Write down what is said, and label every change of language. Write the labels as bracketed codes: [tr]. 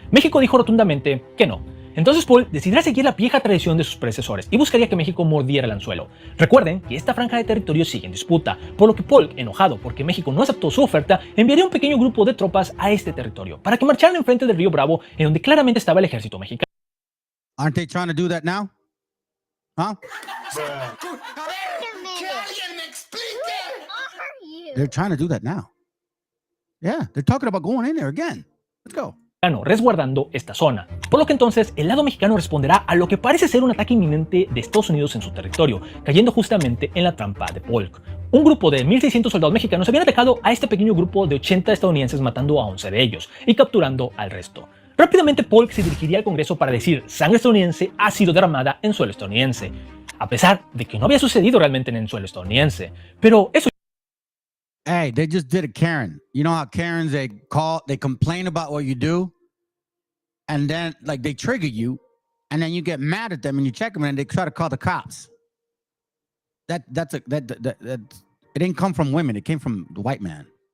[es] México dijo rotundamente que no. Entonces Polk decidirá seguir la vieja tradición de sus predecesores y buscaría que México mordiera el anzuelo. Recuerden que esta franja de territorio sigue en disputa, por lo que Polk, enojado porque México no aceptó su oferta, enviaría un pequeño grupo de tropas a este territorio para que marcharan enfrente del río Bravo, en donde claramente estaba el ejército mexicano. [en] Aren't they trying to do that now? Huh? They're trying to do that now. Yeah, they're talking about going in there again. Let's go. [es] Resguardando esta zona, por lo que entonces el lado mexicano responderá a lo que parece ser un ataque inminente de Estados Unidos en su territorio, cayendo justamente en la trampa de Polk. Un grupo de 1,600 soldados mexicanos habían atacado a este pequeño grupo de 80 estadounidenses, matando a 11 de ellos y capturando al resto. Rápidamente Polk se dirigiría al Congreso para decir: sangre estadounidense ha sido derramada en suelo estadounidense, a pesar de que no había sucedido realmente en el suelo estadounidense. Pero eso. [en] Hey, they just did a Karen. You know how Karens, they complain about what you do, and then like they trigger you, and then you get mad at them and you check them and they try to call the cops. That it didn't come from women. It came from the white man.